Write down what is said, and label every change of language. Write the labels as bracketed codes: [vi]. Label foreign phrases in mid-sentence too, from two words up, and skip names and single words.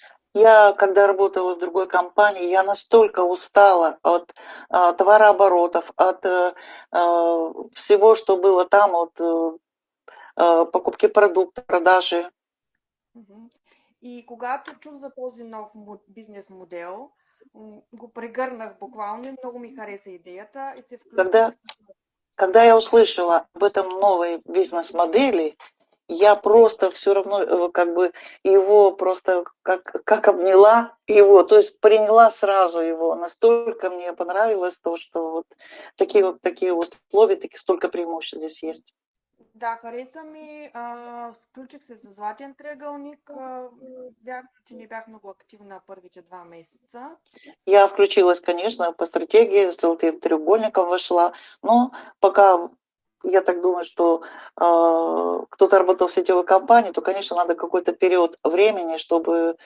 [ru] Я, когда работала в другой компании, я настолько устала от, товарооборотов, от, всего, что было там, покупки продуктов, продажи. Мгм. [bg] И когато чух за този нов бизнес модел, го прегърнах буквално и много ми хареса идеята и се включих. [ru] Когда когда я услышала об этом новой бизнес-модели, я просто все равно, как бы его просто как обняла его, то есть приняла сразу его. Настолько мне понравилось то, что вот такие условия, таких столько преимуществ здесь есть. [bg] Да, хареса ми. Включих се за Златен триъгълник. Вярно, че не бях много активна първите 2 месеца. [ru] Я включилась, конечно, по стратегии, с золотым треугольником вошла, но пока я так думаю, что кто-то работал в сетевой компании, то, конечно, надо какой-то период времени, чтобы